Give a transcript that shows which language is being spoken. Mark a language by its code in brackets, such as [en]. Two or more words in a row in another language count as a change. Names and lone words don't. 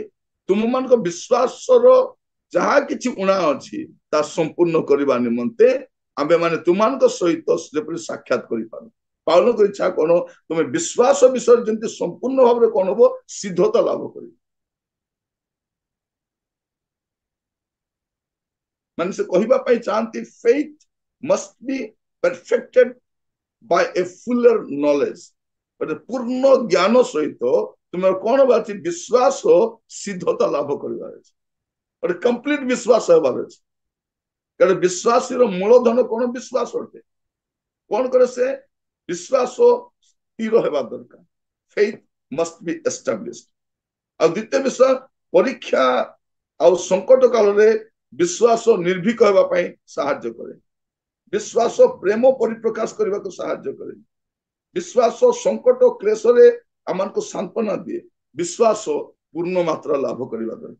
[or] ତୁମମାନଙ୍କ ବିଶ୍ୱାସର ଯାହା କିଛି ଉଣା ଅଛି ତା ସମ୍ପୂର୍ଣ୍ଣ କରିବା ନିମନ୍ତେ ଆମେ ମାନେ ତୁମମାନଙ୍କ ସହିତ ଯେପରି ସାକ୍ଷାତ କରିପାରୁ। ପାଉଲଙ୍କ ଇଚ୍ଛା କଣ? ତୁମେ ବିଶ୍ୱାସ ବିଷୟରେ ଯେମିତି ସମ୍ପୂର୍ଣ୍ଣ ଭାବରେ କଣ ହବ, ସିଦ୍ଧତା ଲାଭ କରିବ। ମାନେ ସେ କହିବା ପାଇଁ ଚାହାନ୍ତି, [en] faith must be perfected by a fuller knowledge। [or] ପୂର୍ଣ୍ଣ ଜ୍ଞାନ ସହିତ ତୁମର କଣ ବାଛି? ବିଶ୍ୱାସ ସିଦ୍ଧତା ଲାଭ କରିବାର ଅଛି, ଗୋଟେ କମ୍ପ୍ଲିଟ ବିଶ୍ୱାସ ହେବାର ଅଛି। କାରଣ ବିଶ୍ୱାସୀର ମୂଳଧନ କଣ? ବିଶ୍ୱାସ ଅଟେ। କଣ କରେ ସେ? ବିଶ୍ୱାସ ସ୍ଥିର ହେବା ଦରକାର। [en] faith must be established। [or] ଆଉ ଦ୍ୱିତୀୟ ବିଷୟ, ପରୀକ୍ଷା ଆଉ ସଂକଟ କାଳରେ ବିଶ୍ୱାସ ନିର୍ଭୀକ ହେବା ପାଇଁ ସାହାଯ୍ୟ କରେ। ବିଶ୍ୱାସ ପ୍ରେମ ପରିପ୍ରକାଶ କରିବାକୁ ସାହାଯ୍ୟ କରେ। ବିଶ୍ୱାସ ସଂକଟ କ୍ଲେଶରେ ଆମମାନଙ୍କୁ ସାନ୍ତ୍ୱନା ଦିଏ। ବିଶ୍ୱାସ ପୂର୍ଣ୍ଣ ମାତ୍ରା ଲାଭ କରିବା ଦରକାର।